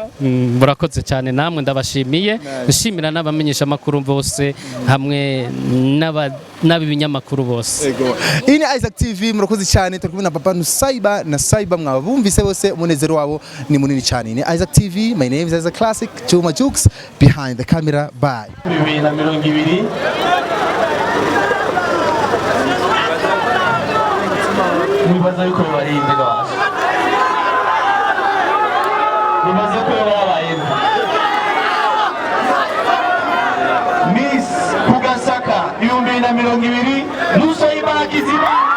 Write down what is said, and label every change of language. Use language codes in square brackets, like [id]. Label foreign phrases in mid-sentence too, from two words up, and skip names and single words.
[rn] Murakoze cyane namwe ndabashimiye nshimira n'abamenyesha makuru bose hamwe n'abibinyamakuru bose. Ini Isaac TV murakoze cyane turi kumwe na papa Nusaiba na Saiba mwabumvise bose umunezero wabo ni munini cyane. Ni Isaac TV, [en] my name is Isaac Classic, Chuma Jukes behind the camera. Bye. [rn] 2020 nibaza yuko bibarinde gose nibaza ko yabaye Miss Kugasaka 2020 Nusaiba Kiziba